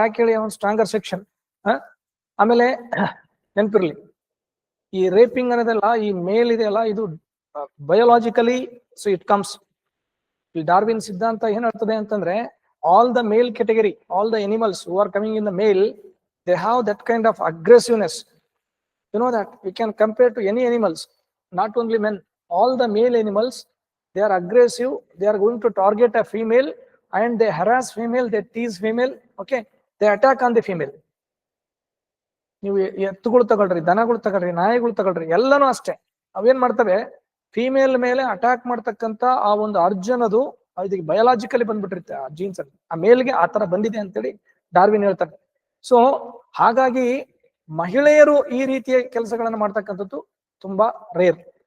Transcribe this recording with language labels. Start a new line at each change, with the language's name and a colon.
Kannada: ಯಾಕೆ ಹೇಳಿ, ಅವನ್ ಸ್ಟ್ರಾಂಗರ್ ಸೆಕ್ಷನ್. ಆಮೇಲೆ ನೆನ್ಪಿರ್ಲಿ, ಈ ರೇಪಿಂಗ್ ಅನ್ನೋದಲ್ಲ, ಈ ಮೇಲ್ ಇದೆಯಲ್ಲ, ಇದು ಬಯೋಲಾಜಿಕಲಿ
English: So it comes.
Kannada: ಈ ಡಾರ್ವಿನ್ ಸಿದ್ಧಾಂತ ಏನ್ ಹೇಳ್ತದೆ ಅಂತಂದ್ರೆ,
English: All the male category, all the animals who are coming in the male, they have that kind of aggressiveness. You know that we can compare to any animals, not only men. All the male animals, they are aggressive, they are going to target a female and they harass female, they tease female, okay, they attack on the female.
Kannada: ನೀವು ಎತ್ತುಗಳು ತಗೊಳ್ರಿ, ದನಗಳು ತಗೊಳ್ರಿ, ನಾಯಿಗಳು ತಗೊಳ್ರಿ, ಎಲ್ಲಾನು ಅಷ್ಟೇ. ಅವೇನ್ ಮಾಡ್ತವೆ, ಫಿಮೇಲ್ ಮೇಲೆ ಅಟ್ಯಾಕ್ ಮಾಡ್ತಕ್ಕಂತ ಆ ಒಂದು ಅರ್ಜನದು ಇದಕ್ಕೆ ಬಯೋಲಾಜಿಕಲಿ ಬಂದ್ಬಿಟ್ಟಿರುತ್ತೆ ಆ ಜೀನ್ಸ್ ಅಲ್ಲಿ. ಆ ಮೇಲ್ಗೆ ಆ ತರ ಬಂದಿದೆ ಅಂತೇಳಿ ಡಾರ್ವಿನ್ ಹೇಳ್ತಾರೆ. ಸೊ ಹಾಗಾಗಿ ಮಹಿಳೆಯರು ಈ ರೀತಿಯ ಕೆಲಸಗಳನ್ನ ಮಾಡ್ತಕ್ಕಂಥದ್ದು ತುಂಬಾ ರೇರ್.